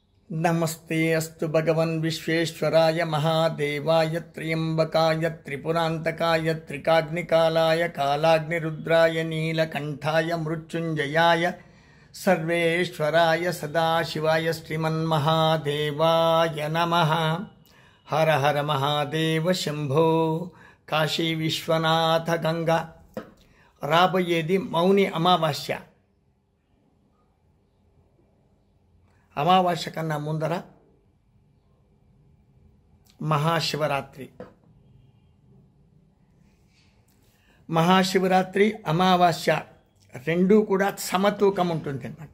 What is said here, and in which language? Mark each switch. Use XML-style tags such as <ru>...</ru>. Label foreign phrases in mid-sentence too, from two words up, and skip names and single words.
<sa>नमस्ते अस्तु भगवन् विश्वेश्वराय महादेवाय त्र्यंबकाय त्रिपुरांतकाय त्रिकाग्निकालाय कालाग्निरुद्राय नीलकंठाय मृत्युंजयाय सर्वेश्वराय सदाशिवाय श्रीमन्महादेवाय नमः। हर हर महादेव शंभो। काशी विश्वनाथ गंगा।</sa> <te>రాబోయేది మౌని అమావాస్య. అమావాస్య కన్నా ముందర మహాశివరాత్రి. మహాశివరాత్రి అమావాస్య రెండూ కూడా సమతూకం ఉంటుంది అన్నమాట.</te>